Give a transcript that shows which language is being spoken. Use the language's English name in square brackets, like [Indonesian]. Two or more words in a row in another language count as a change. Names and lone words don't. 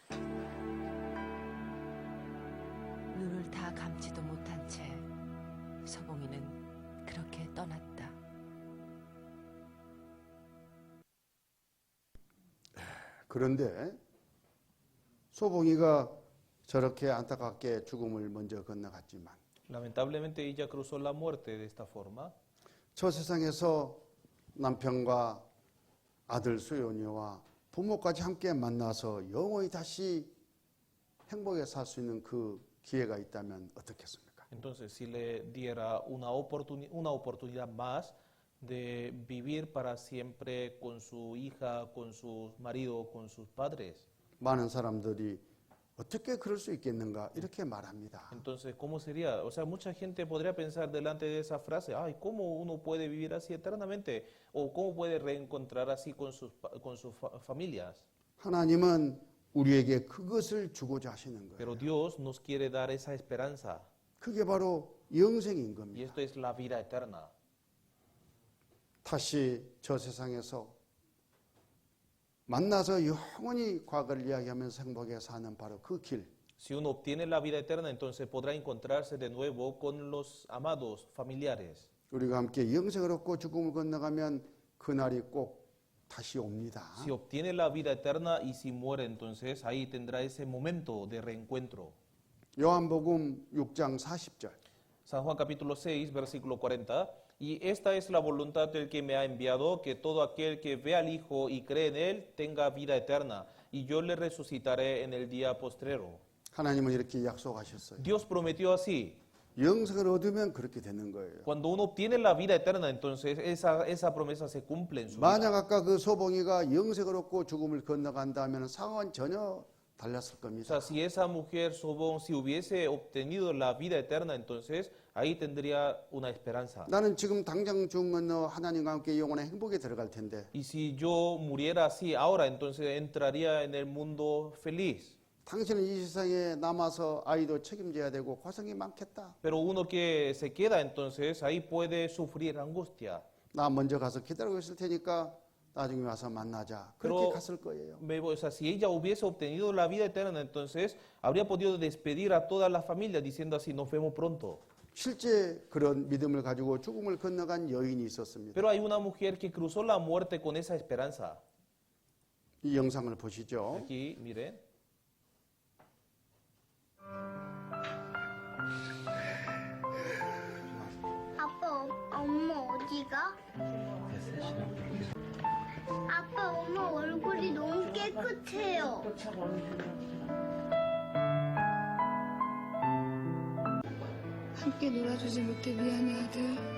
[Korean] 눈을 다 감지도 못한 채 서봉이는 그렇게 떠났다. 그런데 소봉이가 저렇게 안타깝게 죽음을 먼저 건너갔지만 [Spanish] Lamentablemente ella cruzó la muerte de esta forma. [Korean] 저 세상에서 남편과 아들 소연이와 부모까지 함께 만나서 영원히 다시 행복하게 살 수 있는 그 기회가 있다면 어떻겠습니까? [Spanish] Entonces, si le diera una oportunidad más de vivir para siempre con su hija, con su marido, con sus padres. [Korean] 많은 사람들이 어떻게 그럴 수 있겠는가 이렇게 말합니다. [Spanish] Entonces, ¿cómo sería? O sea, mucha gente podría pensar delante de esa frase, ay, ¿cómo uno puede vivir así eternamente? O ¿cómo puede reencontrar así con sus familias? [Korean] 하나님은 우리에게 그것을 주고자 하시는 거예요. [Spanish] Pero Dios nos quiere dar esa esperanza. [Korean] 그게 바로 영생인 [Spanish] Y [Korean] 겁니다. [Spanish] esto es la vida eterna. [Korean] 다시 저 세상에서 만나서 영원히 과거를 이야기하면서 행복하게 사는 바로 그 길. [Spanish] Si uno obtiene la vida eterna, entonces podrá encontrarse de nuevo con los amados familiares. [Korean] 우리가 함께 영생을 얻고 죽음을 건너가면 그날이 꼭 다시 옵니다. [Spanish] Si obtiene la vida eterna y si muere, entonces ahí tendrá ese momento de reencuentro. [Korean] 요한복음 6장 40절. [Spanish] San Juan capítulo 6, versículo 40. Y esta es la voluntad del que me ha enviado, que todo aquel que ve al Hijo y cree en Él tenga vida eterna, y yo le resucitaré en el día postrero. [Korean] 하나님은 이렇게 약속하셨어요. [Spanish] Dios prometió así. [Korean] 영생을 얻으면 그렇게 되는 거예요. [Spanish] Cuando uno obtiene la vida eterna, entonces esa promesa se cumple en su vida. [Korean] 만약 아까 그 소봉이가 영생을 얻고 죽음을 건너간다면 상황은 전혀 달랐을 [Spanish] O [Korean] 겁니다. [Spanish] sea, si esa mujer Sobón, si hubiese obtenido la vida eterna, entonces ahí tendría una esperanza. [Korean] 나는 지금 당장 죽음 건너 하나님과 함께 영원의 행복에 들어갈 텐데 [Spanish] Y si yo muriera así ahora, entonces entraría en el mundo feliz. [Korean] 당신은 이 세상에 남아서 아이도 책임져야 되고 고생이 많겠다. [Spanish] Pero uno que se queda, entonces ahí puede sufrir angustia. [Korean] 나 먼저 가서 기다리고 있을 테니까 나중에 와서 만나자. 그렇게 [Spanish] Pero, [Korean] 갔을 거예요. [Spanish] o sea, si ella hubiese obtenido la vida eterna, entonces habría podido despedir a toda la familia diciendo así, nos vemos pronto. [Korean] 실제 그런 믿음을 가지고 죽음을 건너간 여인이 있었습니다. [Spanish] Pero hay una mujer que cruzó la muerte con esa esperanza. [Korean] 이 영상을 보시죠. [Spanish] Aquí, miren. [Korean] 아빠, 엄마 어디가? 아빠, 엄마 얼굴이 너무 깨끗해요. 함께 놀아주지 못해 미안해 아들.